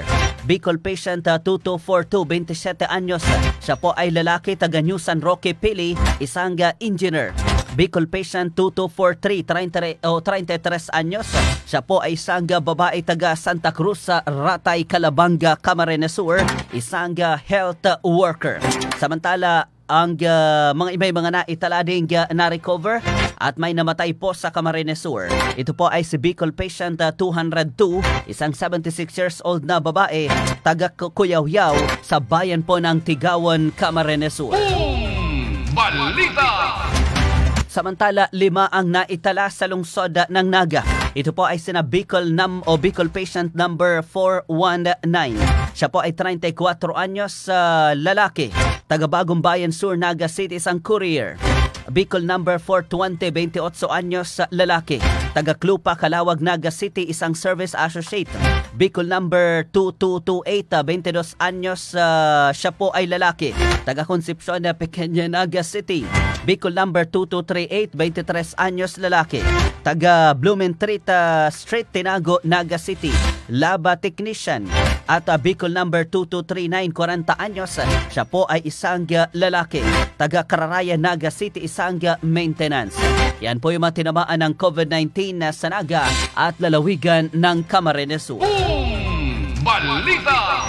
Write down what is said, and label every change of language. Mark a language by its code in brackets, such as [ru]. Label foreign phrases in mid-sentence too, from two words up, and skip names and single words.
[tl] Bicol patient 2242, 27 anyos. Siya po ay lalaki, taga New San Roque Pili, isang engineer. Bicol patient 2243, 33 anyos. Siya po ay isang babae, taga Santa Cruz sa Ratay, Calabanga, Camarines Sur, isang health worker. Samantala, ang mga naitala ding na-recover at may namatay po sa Camarines Sur. Ito po ay si Bicol patient 202, isang [en] 76 years old [tl] na babae, taga Cuyawyaw sa bayan po ng Tigawan, Camarines Sur. Balita! Samantala, 5 ang naitala sa lungsod ng Naga. Ito po ay sina Bicol patient number 419. Siya po ay 34 anyos lalaki, taga Bagong Bayan Sur, Naga City, isang courier. Bicol number 420, 28 anyos lalaki, taga Clupa, Calawag, Naga City, isang [en] service associate. [tl] Bicol number 2228, 22 anyos, siya po ay lalaki, taga Concepcion, Pequeña, Naga City. Bicol number 2238, 23 anyos lalaki, taga Blumentritt Street, Tinago, Naga City, [en] laba technician. [tl] At Bicol number 2239, 40 anyos, siya po ay isang lalaki, taga Cararaya, Naga City, isang maintenance. Yan po yung mga tinamaan ng COVID-19 sa Naga at lalawigan ng Camarines Sur. Balita!